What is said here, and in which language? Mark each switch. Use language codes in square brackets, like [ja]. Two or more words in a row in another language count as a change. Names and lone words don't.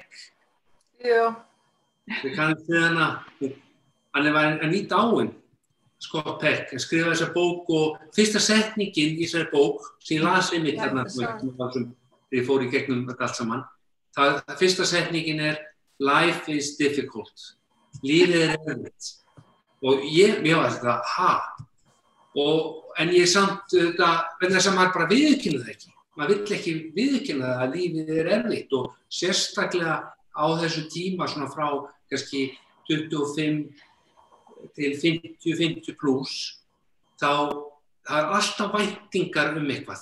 [is] Já. Við kannum við hana, hann var ný dáinn, Scott Peck, hann skrifaði þessa bók og fyrsta setningin í þessari bók, sem ég las einmitt þarna, þegar ég fór í gegnum þetta allt saman, það fyrsta setningin [en] Life is difficult, [is] lífið erfitt. Og mér var þetta, en ég samt, vegna þess að maður bara viðurkennir það ekki. Maður vill ekki viðurkenna það að lífið erfitt og sérstaklega á þessu tíma svona frá kannski 25 til 50 pluss, þá það alltaf væntingar eitthvað.